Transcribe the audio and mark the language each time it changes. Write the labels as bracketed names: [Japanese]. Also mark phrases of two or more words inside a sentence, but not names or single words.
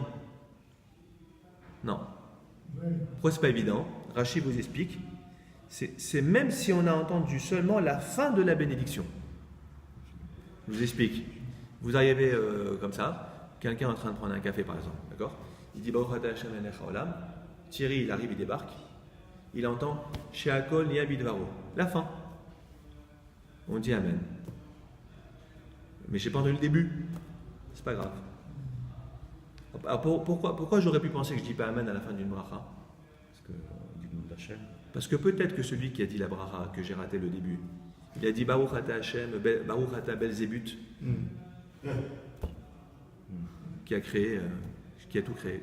[French] Non. Pourquoi c'est pas évident? Rachid vous explique. C'est même si on a entendu seulement la fin de la bénédiction. Je vous explique. Vous arrivez comme ça, quelqu'un est en train de prendre un café par exemple, d'accord? [Hebrew] Il dit ברוך אתה השם מלך העולם. [French] Thierry, il arrive, il débarque. [Hebrew] Il entend שהכל נהיה בדברו. [French] La fin. On dit Amen. Mais j'ai pas entendu le début. C'est pas grave. Alors pourquoi j'aurais pu penser que je dis pas Amen à la fin d'une bracha? Parce que du nom d'Hachem. Parce que peut-être que celui qui a dit la bracha, que j'ai raté le début, il a dit [Hebrew] ברוך אתה השם, ברוך אתה [French] Belzébuth, qui a créé, qui a tout créé.